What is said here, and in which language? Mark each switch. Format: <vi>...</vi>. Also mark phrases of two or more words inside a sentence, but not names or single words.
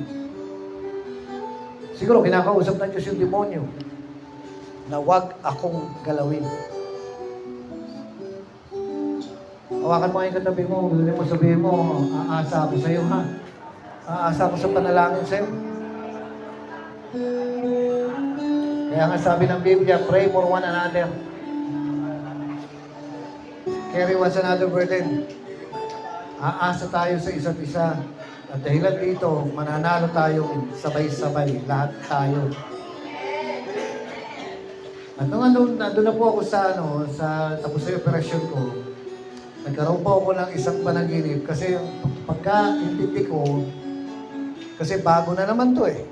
<tl>Siguro, kinakausap ng Diyos yung demonyo na huwag akong galawin. Hawakan mo yung katabi mo, sabihin mo, aasa ako sa iyo, ha? Aasa ako sa panalangin sa iyo. Kaya nga sabi ng Biblia,</tl> <en>pray for one another. Carry one another burden.</en> <tl>Aasa tayo sa isa't isa. At dahilan dito, mananalo tayong sabay-sabay, lahat tayo. At nung nandun na po ako sa tapos sa operasyon ko, nagkaroon po ako ng isang panaginip kasi pagka-intindi ko, kasi bago na naman to eh.</tl>